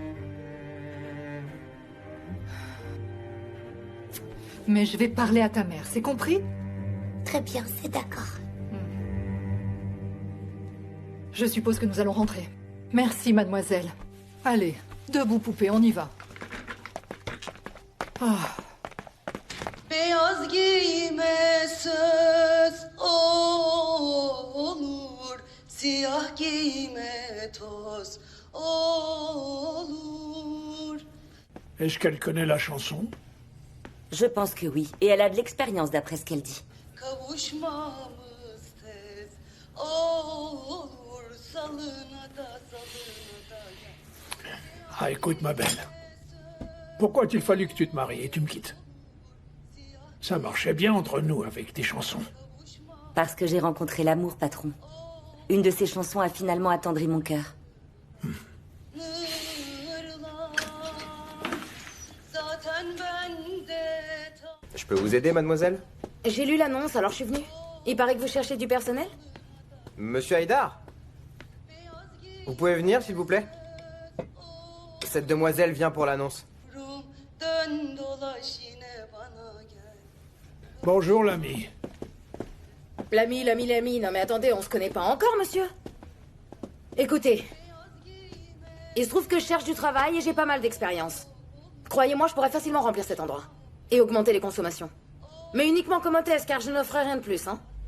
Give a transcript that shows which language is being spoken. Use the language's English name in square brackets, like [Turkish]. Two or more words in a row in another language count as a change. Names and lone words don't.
[French] Mais je vais parler à ta mère, c'est compris? Très bien, c'est d'accord. Je suppose que nous allons rentrer. Merci, mademoiselle. Allez, debout, poupée, on y va. Ah. [Turkish] Beyaz giyime söz olur, siyah giyime toz olur. [French] Est-ce qu'elle connaît la chanson? Je pense que oui. Et elle a de l'expérience d'après ce qu'elle dit. [Turkish] Kavuşmamız tez olur. Salına da salına da. [French] Ah, écoute, ma belle. Pourquoi a-t-il fallu que tu te maries et tu me quittes? Ça marchait bien entre nous avec tes chansons. Parce que j'ai rencontré l'amour, patron. Une de ces chansons a finalement attendri mon cœur. Je peux vous aider, mademoiselle? J'ai lu l'annonce, alors je suis venue. Il paraît que vous cherchez du personnel? Monsieur Haïdar? Vous pouvez venir, s'il vous plaît? Cette demoiselle vient pour l'annonce. [Turkish] Dön dolaş yine bana gel. [French] Bonjour, l'ami. L'ami. Non mais attendez, on se connaît pas encore, monsieur. Écoutez. Il se trouve que je cherche du travail et j'ai pas mal d'expérience. Croyez-moi, je pourrais facilement remplir cet endroit. Et augmenter les consommations. Mais uniquement comme hôtesse, car je n'offrais rien de plus, hein.